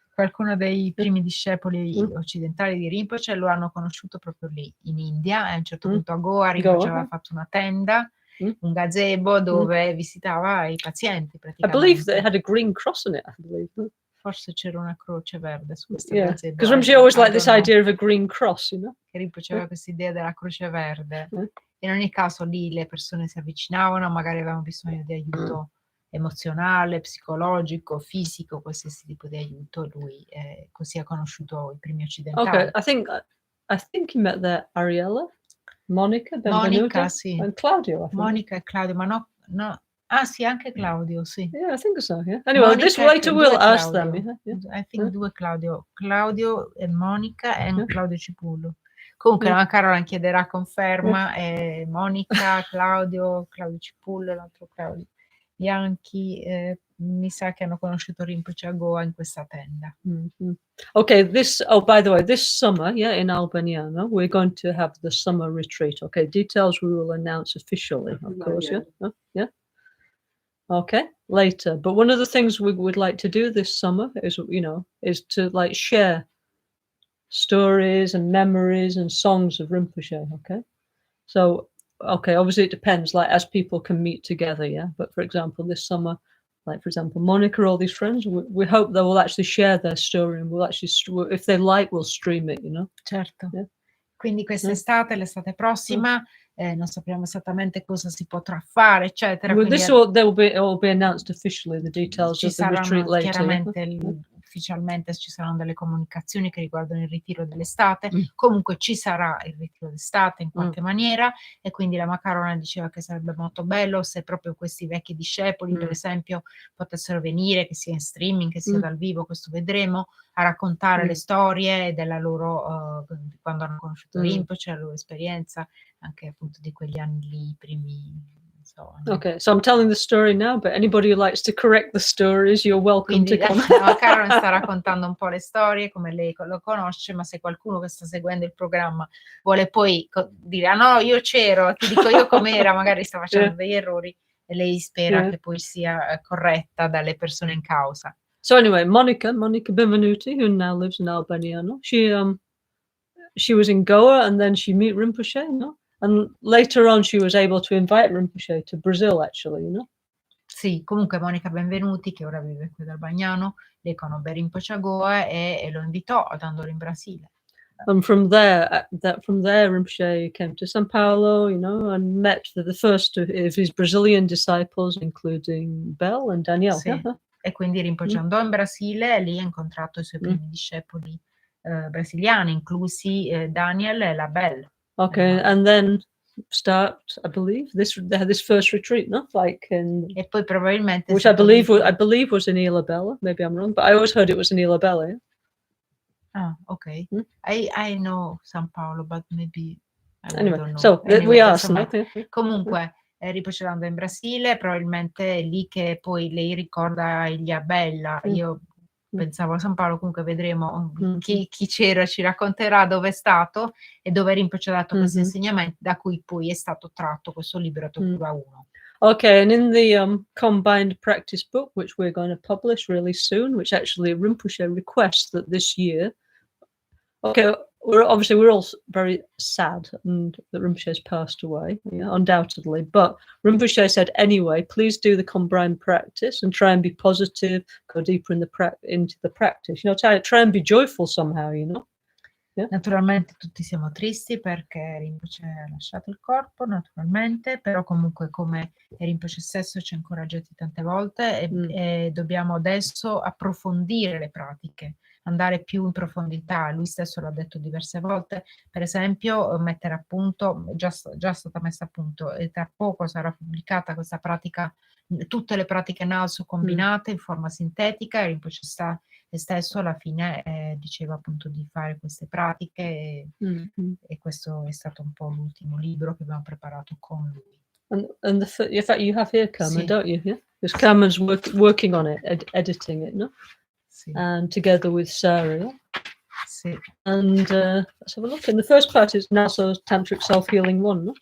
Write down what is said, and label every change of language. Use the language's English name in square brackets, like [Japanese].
[Italian] Qualcuno dei primi discepoli occidentali di Rinpoche lo hanno conosciuto proprio lì in India, e a un certo punto a Goa Rinpoche aveva fatto una tenda, un gazebo dove visitava i pazienti praticamente. [English] I believe they had a green cross on it, I believe. [Italian] forse c'era una croce verde su questa [English] Yeah, [Italian] gazzetta. [English] because Rinpoche always I liked this don't know. idea of a green cross, you know. [Italian] Che Rinpoche aveva questa idea della croce verde. Mm. In ogni caso lì le persone si avvicinavano, magari avevano bisogno di aiuto emozionale, psicologico, fisico, qualsiasi tipo di aiuto. Lui così ha conosciuto i primi occidentali. [English] Okay, I think you met there Ariella, Monica, Benvenuta, [Italian] Monica, sì. [English] and Claudio, I think. [Italian] Monica e Claudio, ma no. Ah sì, anche Claudio, sì. [English] Yeah, I think so, yeah. Anyway, this [Italian] Monica e [English] later [Italian] due [English] we'll ask them. [Italian] Claudio. [English] Yeah. I think [Italian] due Claudio e Monica e [English] Yeah. [Italian] Claudio Cipullo. Comunque [English] Yeah. [Italian] Lama Caroline chiederà conferma, Monica, Claudio Cipullo, l'altro Claudio Bianchi, mi sa che hanno conosciuto Rinpoche a Goa in questa tenda. Mhm. [English] Okay, by the way, this summer, in Albaniano, we're going to have the summer retreat. Okay, details we will announce officially, of course, yeah? Huh? Yeah. Okay, later. But one of the things we would like to do this summer is to like share stories and memories and songs of Rinpoche, okay? So, okay, obviously it depends, like as people can meet together, yeah? But for example, this summer, like for example, Monica, all these friends, we hope they will actually share their story and we'll actually, if they like, we'll stream it, you know? [Italian] Certo. [English] Yeah. [Italian] Quindi quest'estate, l'estate prossima, non sappiamo esattamente cosa si potrà fare, eccetera. [English] Well, [Italian] Quindi [English] it will be announced officially, the details [Italian] ci [English] of the retreat [Italian] saranno [English] later. [Italian] chiaramente ufficialmente ci saranno delle comunicazioni che riguardano il ritiro dell'estate. Comunque ci sarà il ritiro d'estate in qualche maniera, e quindi la Lama Caroline diceva che sarebbe molto bello se proprio questi vecchi discepoli, per esempio, potessero venire, che sia in streaming, che sia dal vivo, questo vedremo, a raccontare le storie della loro quando hanno conosciuto Rinpoche, la loro esperienza, anche appunto di quegli anni lì, i primi. [English] Okay, so I'm telling the story now, but anybody who likes to correct the stories, you're welcome [Italian] Quindi [English] to come. [Italian] Caroline sta raccontando un po' le storie come lei lo conosce, ma se qualcuno che sta seguendo il programma vuole poi dire ah no, io c'ero, ti dico io com'era, magari sta facendo degli errori, e lei spera che poi sia corretta dalle persone in causa. [English] So anyway, Monica Benvenuti, who now lives in Albaniano, she was in Goa and then she met Rinpoche, you know? And later on she was able to invite Rinpoche to Brazil, actually, you know? [Italian] Sì, comunque Monica Benvenuti, che ora vive qui ad Albagnano, lei conobbe Rinpoche a Goa e lo invitò ad andare in Brasile. [English] And from there, Rinpoche came to São Paulo, you know, and met the first of his Brazilian disciples, including Belle and Danielle. [Italian] Sì. E quindi Rinpoche andò in Brasile e lì ha incontrato i suoi primi discepoli brasiliani, inclusi Daniel e la Belle. [English] Okay, and then start, I believe, this first retreat, no? [Italian] E poi probabilmente [English] which I believe was in Ilhabela. Maybe I'm wrong, but I always heard it was in Ilhabela. Yeah? Ah, okay. I know San Paolo, but maybe Anyway, don't know. so we asked. [Italian] Comunque Rinpoche andò in Brasile, probabilmente è lì che poi lei ricorda Ilhabela. Io pensavo a San Paolo, comunque vedremo chi c'era, ci racconterà dove è stato e dove Rinpoche ha dato questi insegnamenti, da cui poi è stato tratto questo libro Tokura 1. [English] Okay, and in the combined practice book, which we're going to publish really soon, which actually Rinpoche requests that this year, okay, we're all very sad and that Rinpoche has passed away, undoubtedly, but Rinpoche said anyway, please do the combined practice and try and be positive, go deeper into the practice, you know, try and be joyful somehow, you know. Yeah. [Italian] Naturalmente tutti siamo tristi perché Rinpoche ha lasciato il corpo, naturalmente, però comunque come Rinpoche stesso ci ha incoraggiati tante volte e dobbiamo adesso approfondire le pratiche, andare più in profondità. Lui stesso l'ha detto diverse volte, per esempio mettere a punto, già stata messa a punto, e tra poco sarà pubblicata questa pratica, tutte le pratiche Nalso combinate in forma sintetica. Rinpoche stesso alla fine diceva appunto di fare queste pratiche e questo è stato un po' l'ultimo libro che abbiamo preparato con lui. [English] And in fact you have here Carmen, [Italian] Sì. [English] don't you? Yeah? Because Carmen's working on it, editing it, no? [Italian] Sì. [English] And together with Sarah. Yeah? [Italian] Sì. [English] And let's have a look. And the first part is Nalso's Tantric Self-Healing 1, no?